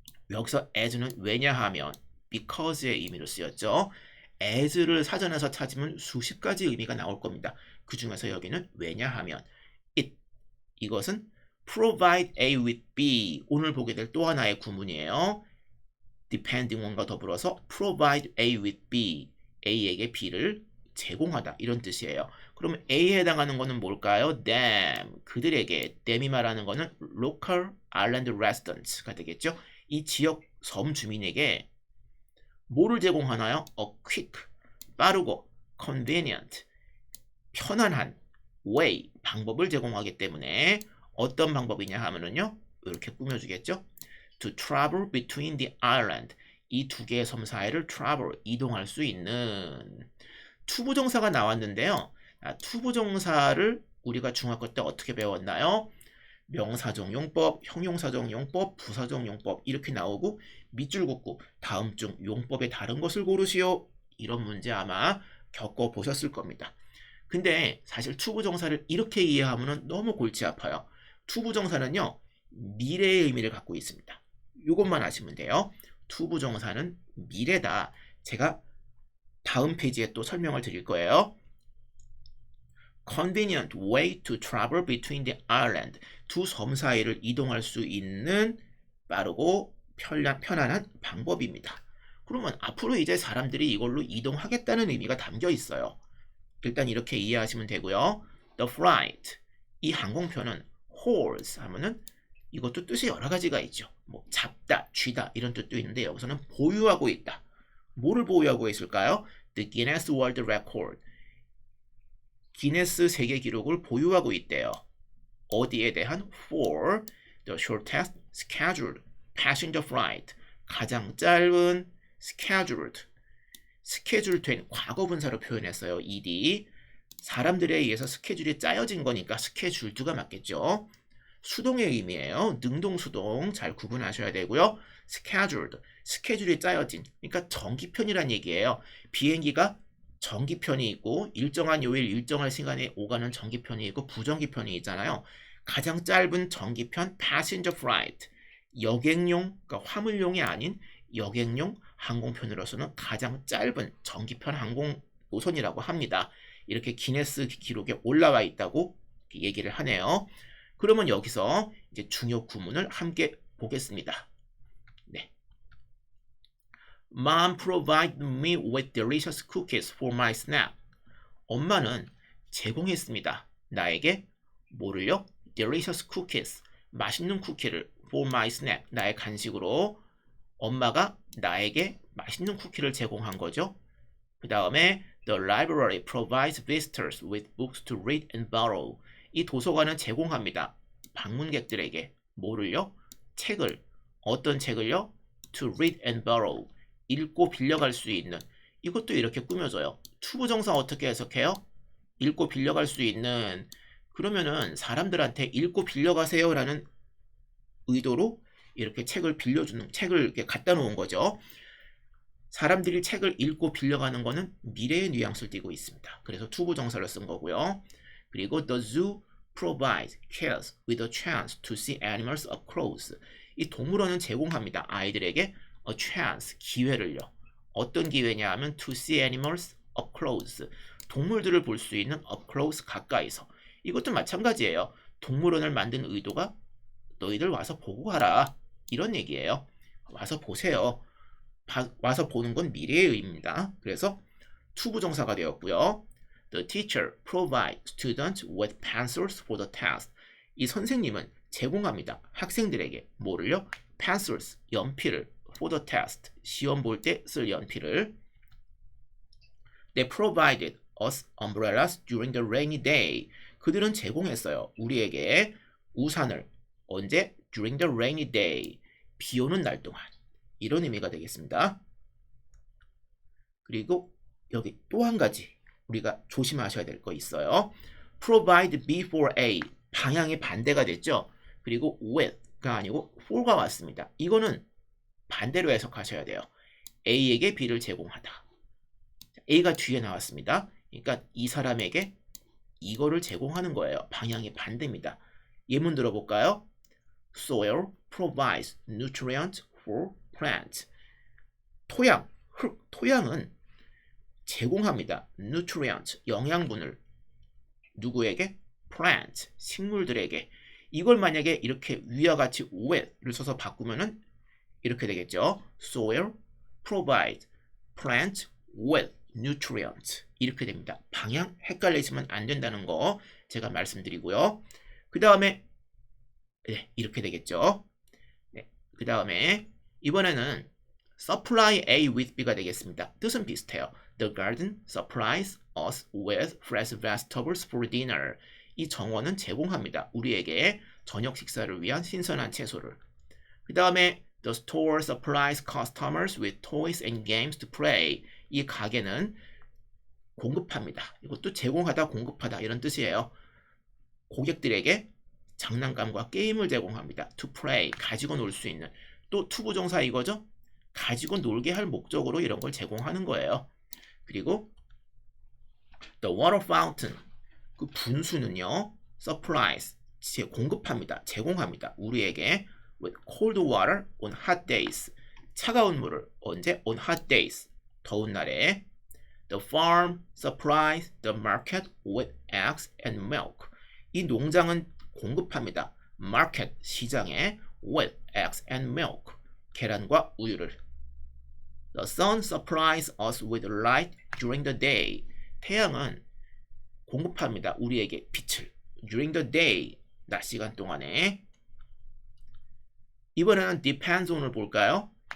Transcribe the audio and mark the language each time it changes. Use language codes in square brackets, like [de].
[ko] 여기서 as는 왜냐하면 because의 의미로 쓰였죠. as를 사전에서 찾으면 수십 가지 의미가 나올 겁니다. 그 중에서 여기는 왜냐하면 it 이것은 [en] provide A with B [ko] 오늘 보게 될 또 하나의 구문이에요. depending on과 더불어서 [en] provide A with B [ko] A에게 B를 제공하다 이런 뜻이에요. 그러면 A에 해당하는 거는 뭘까요? them 그들에게 them이 말하는 거는 [en] local island residents [ko] 가 되겠죠. 이 지역 섬 주민에게 뭐를 제공하나요? a quick 빠르고 convenient 편안한 way 방법을 제공하기 때문에 어떤 방법이냐 하면은요 이렇게 꾸며주겠죠. [en] To travel between the island [ko] 이 두 개의 섬 사이를 travel 이동할 수 있는 투부정사가 나왔는데요. 투부정사를 우리가 중학교 때 어떻게 배웠나요? 명사정용법, 형용사정용법, 부사정용법 이렇게 나오고 밑줄 긋고 다음 중 용법의 다른 것을 고르시오. 이런 문제 아마 겪어보셨을 겁니다. 근데 사실 투부정사를 이렇게 이해하면 너무 골치 아파요. 투부정사는요. 미래의 의미를 갖고 있습니다. 이것만 아시면 돼요. 투부정사는 미래다. 제가 다음 페이지에 또 설명을 드릴 거예요. [en] Convenient way to travel between the island. [ko] 두 섬 사이를 이동할 수 있는 빠르고 편안한 방법입니다. 그러면 앞으로 이제 사람들이 이걸로 이동하겠다는 의미가 담겨 있어요. 일단 이렇게 이해하시면 되고요. [en] The flight. [ko] 이 항공편은 holds 하면은 이것도 뜻이 여러 가지가 있죠. 뭐 잡다, 쥐다 이런 뜻도 있는데 여기서는 보유하고 있다. 뭐를 보유하고 있을까요? [en] The Guinness World Record. [ko] 기네스 세계 기록을 보유하고 있대요. 어디에 대한? [en] For the shortest scheduled passenger flight. [ko] 가장 짧은 scheduled. 스케줄 된 과거 분사로 표현했어요. ed. 사람들에 의해서 스케줄이 짜여진 거니까 스케줄드가 맞겠죠. 수동의 의미예요. 능동수동 잘 구분하셔야 되고요. scheduled, 스케줄이 짜여진, 그러니까 정기편이란 얘기예요. 비행기가 정기편이 있고 일정한 요일 일정한 시간에 오가는 정기편이 있고 부정기편이 있잖아요. 가장 짧은 정기편 passenger flight, 여객용, 그러니까 화물용이 아닌 여객용 항공편으로서는 가장 짧은 정기편 항공 노선이라고 합니다. 이렇게 기네스 기록에 올라와 있다고 얘기를 하네요. 그러면 여기서 이제 중요 구문을 함께 보겠습니다. 네. [en] Mom provided me with delicious cookies for my snack. [ko] 엄마는 제공했습니다. 나에게 뭐를요? [en] Delicious cookies. [ko] 맛있는 쿠키를 [en] for my snack. [ko] 나의 간식으로 엄마가 나에게 맛있는 쿠키를 제공한 거죠. 그 다음에 [en] The library provides visitors with books to read and borrow. [ko] 이 도서관은 제공합니다. 방문객들에게 뭐를요? 책을. 어떤 책을요? [en] To read and borrow. [ko] 읽고 빌려갈 수 있는. 이것도 이렇게 꾸며져요. 투부정사 어떻게 해석해요? 읽고 빌려갈 수 있는. 그러면은 사람들한테 읽고 빌려가세요 라는 의도로 이렇게 책을 빌려주는, 책을 이렇게 갖다 놓은 거죠. 사람들이 책을 읽고 빌려가는 거는 미래의 뉘앙스를 띠고 있습니다. 그래서 투부정사를 쓴 거고요. 그리고 [en] the zoo provides kids with a chance to see animals up close. [ko] 이 동물원은 제공합니다. 아이들에게 a chance, 기회를요. 어떤 기회냐 하면 [en] to see animals up close. [ko] 동물들을 볼 수 있는 up close, 가까이서. 이것도 마찬가지예요. 동물원을 만든 의도가 너희들 와서 보고 가라. 이런 얘기예요. 와서 보세요. 와서 보는 건 미래의 의미입니다. 그래서 투부정사가 되었고요. [en] The teacher provides students with pencils for the test. [ko] 이 선생님은 제공합니다. 학생들에게 뭐를요? pencils, 연필을 [en] for the test, [ko] 시험 볼 때 쓸 연필을. [en] They provided us umbrellas during the rainy day. [ko] 그들은 제공했어요. 우리에게 우산을. 언제? [en] During the rainy day. [ko] 비 오는 날 동안. 이런 의미가 되겠습니다. 그리고 여기 또 한 가지 우리가 조심하셔야 될 거 있어요. [en] provide B for A. [ko] 방향이 반대가 됐죠. 그리고 with가 아니고 for가 왔습니다. 이거는 반대로 해석하셔야 돼요. A에게 B를 제공하다. A가 뒤에 나왔습니다. 그러니까 이 사람에게 이거를 제공하는 거예요. 방향이 반대입니다. 예문 들어볼까요? [en] Soil provides nutrients for plants. [ko] 토양, 흙, 토양은 제공합니다. nutrient, 영양분을 누구에게? plant, 식물들에게. 이걸 만약에 이렇게 위와 같이 with를 써서 바꾸면은 이렇게 되겠죠. [en] soil provide plant with nutrients. [ko] 이렇게 됩니다. 방향 헷갈리시면 안 된다는 거 제가 말씀드리고요. 그 다음에 네, 이렇게 되겠죠. 네, 그 다음에 이번에는 supply A with B가 되겠습니다. 뜻은 비슷해요. [en] The garden supplies us with fresh vegetables for dinner. [ko] 이 정원은 제공합니다. 우리에게 저녁 식사를 위한 신선한 채소를. [en] 그 다음에 The store supplies customers with toys and games to play. [ko] 이 가게는 공급합니다. 이것도 제공하다, 공급하다 이런 뜻이에요. 고객들에게 장난감과 게임을 제공합니다. To play, 가지고 놀 수 있는. 또 투부정사 이거죠? 가지고 놀게 할 목적으로 이런 걸 제공하는 거예요. 그리고 [en] The water fountain, [ko] 그 분수는요, supplies, 공급합니다. 제공합니다. 우리에게 [en] with cold water on hot days, [ko] 차가운 물을 언제? [en] on hot days, [ko] 더운 날에. [en] The farm supplies the market with eggs and milk. [ko] 이 농장은 공급합니다. [en] market, [ko] 시장에 [en] with eggs and milk, [ko] 계란과 우유를. [en] The sun supplies us with light during the day. [ko] 태양은 공급합니다. 우리에게 빛을. [en] during the day, [ko] 낮 시간 동안에. 이번에는 depends on을 볼까요?